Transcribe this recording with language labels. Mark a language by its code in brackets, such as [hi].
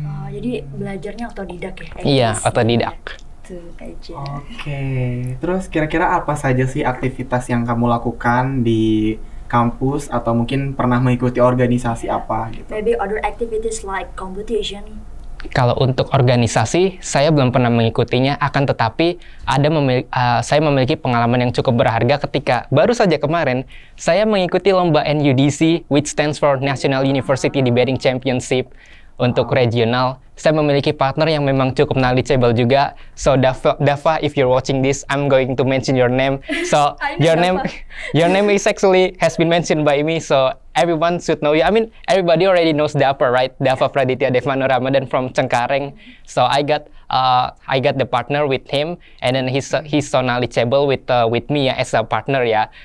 [id] Jadi belajarnya otodidak ya? Iya, otodidak. Oke, terus kira-kira apa saja sih aktivitas yang kamu lakukan di kampus atau mungkin pernah mengikuti organisasi apa gitu? [en] Maybe other activities like competition. [id] Kalau untuk organisasi, saya belum pernah mengikutinya, akan tetapi saya memiliki pengalaman yang cukup berharga ketika baru saja kemarin saya mengikuti lomba NUDC, which stands for National University Debating Championship. Untuk regional, saya memiliki partner yang memang cukup knowledgeable juga. [en] So Dava, if you're watching this, I'm going to mention your name. So your name is actually has been mentioned by me. So everyone should know you. I mean, everybody already knows Dava, right? Dava Praditya Devmano Ramadan from Cengkareng. So I got the partner with him, and then he's so knowledgeable with me as a partner ya.